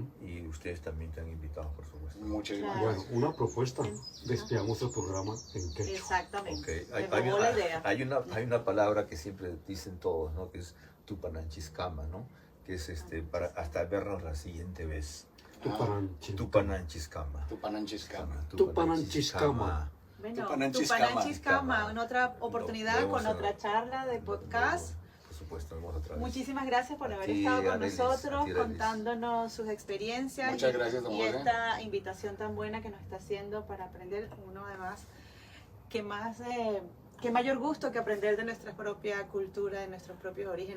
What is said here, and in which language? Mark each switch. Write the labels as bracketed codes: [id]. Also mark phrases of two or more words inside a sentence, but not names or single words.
[es] y ustedes también están invitados, por supuesto. Muchas Claro. gracias. Bueno, una propuesta. Despidamos el programa en quechua. Exactamente. Ok, Me robó la idea. hay una palabra que siempre dicen todos, ¿no? Que es Tupananchiscama, ¿no? Que es para hasta vernos la siguiente vez. Tupananchi. Tupananchiscama. Tupananchiscama. Tupananchiscama. Bueno, Tupananchiscama. Tupananchiscama, en otra oportunidad, Vemos con a- otra charla de podcast. Por supuesto, vemos otra vez. Muchísimas gracias por A haber ti, estado con Arelis, nosotros, a ti, Arelis. contándonos sus experiencias Muchas gracias, don y José. esta invitación tan buena que nos está haciendo para aprender uno además que mayor gusto que aprender de nuestra propia cultura, de nuestros propios orígenes.